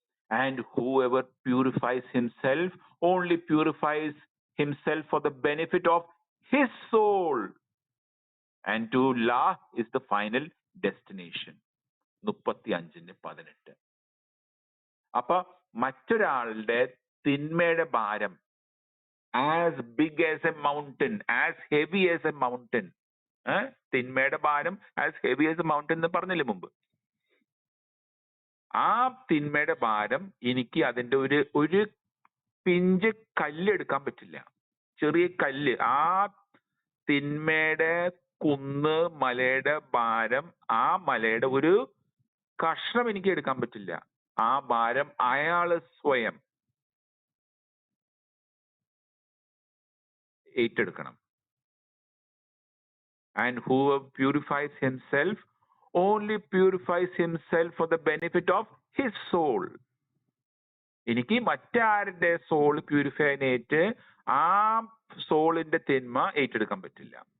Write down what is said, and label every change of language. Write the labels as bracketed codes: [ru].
[en] And whoever purifies himself only purifies himself for the benefit of his soul, and to Allah is the final destination. 35:18. [ml] അപ്പൊ മറ്റൊരാളുടെ തിന്മയുടെ ഭാരം [en] As big as a mountain, as heavy as a mountain. [ml] തിന്മയുടെ ഭാരം [en] as heavy as a mountain [ml] എന്ന് പറഞ്ഞില്ലേ മുമ്പ്. ആ തിന്മയുടെ ഭാരം എനിക്ക് അതിന്റെ ഒരു പിഞ്ച് കല്ല് എടുക്കാൻ പറ്റില്ല. ചെറിയ കല്ല്, ആ തിന്മയുടെ കുന്ന് മലയുടെ ഭാരം, ആ മലയുടെ ഒരു കഷ്ണം എനിക്ക് എടുക്കാൻ പറ്റില്ല. ആ ഭാരം അയാള് സ്വയം ഏറ്റെടുക്കണം. [en] And whoever purifies himself only purifies himself for the benefit of his soul. [ml] എനിക്ക് മറ്റാരുടെ സോൾ പ്യൂരിഫൈ ചെയ്യാനായിട്ട് ആ സോളിന്റെ തിന്മ ഏറ്റെടുക്കാൻ പറ്റില്ല.